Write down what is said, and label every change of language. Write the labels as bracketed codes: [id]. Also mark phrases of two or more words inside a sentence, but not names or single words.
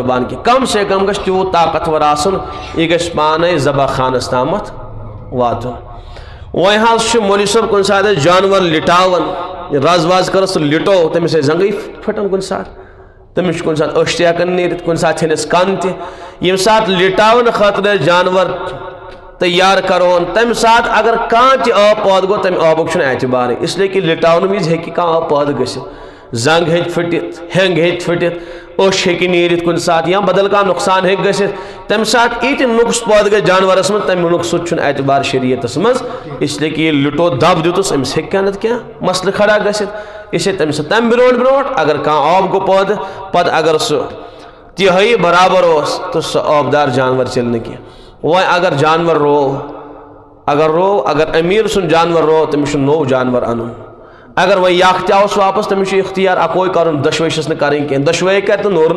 [ks] قربان کینٛہہ کم سے کم گژھِ تیوٗت طاقتور آسُن یہِ گژھِ پانے ذبح خانس تامتھ واتُن وۄنۍ حظ چھُ مولوی صٲب کُنہِ ساتہٕ أسۍ جانور لٹاوان رز وز کٔرٕس تہٕ لٹو تٔمِس ٲسۍ زنگٕے پھٹان کُنہِ ساتہٕ تٔمِس چھُ کُنہِ ساتہٕ أچھ تہِ ہٮ۪کان نیٖرِتھ کُنہِ ساتہٕ ژھٮ۪نس کن تہِ ییٚمہِ ساتہٕ لٹاونہٕ خٲطرٕ أسۍ جانور تیار کرون تمہِ ساتہٕ اگر کانٛہہ تہِ آب پٲدٕ گوٚو تمہِ آبُک چھُنہٕ اعتبارٕے [ur] اس لیے کہ [ks] لٹاونہٕ وِزِ ہیٚکہِ کانٛہہ آب پٲدٕ گٔژھِتھ زنگ ہیٚکہِ پھٕٹِتھ ہینگ ہیٚکہِ پھٕٹِتھ أچھ ہیٚکہِ نیٖرِتھ کُنہِ ساتہٕ یا بدل کانٛہہ نۄقصان ہیٚکہِ گٔژھِتھ تمہِ ساتہٕ یہِ تہِ نۄقص پٲدٕ گژھِ جانورس منٛز تمہِ نۄقصُک چھُنہٕ اعتبار شریعتس منٛز [ur] اس لیے کہ [ks] ییٚلہِ لٹو دب دیُتُس أمِس ہیٚکہِ کانٛہہ نتہٕ کینٛہہ مسلہٕ کھڑا گٔژھِتھ اسے تمہِ ساتہٕ تمہِ برونٛٹھ اگر کانٛہہ آب گوٚو پٲدٕ پتہٕ اگر سُہ تِہٲیی برابر اوس تہٕ سُہ آبدار جانور چلہِ نہٕ کینٛہہ وۄنۍ اگر جانور روو اگر امیر سُنٛد جانور روو تٔمِس چھُ نوٚو جانور انُن اگر وۄنۍ یکھ تہِ آوُس واپس تٔمِس چھُ اختیار اکوے کرُن دۄشوے چھِس نہٕ کرٕنۍ کینٛہہ دۄشوے کرِ تہٕ نوٗرن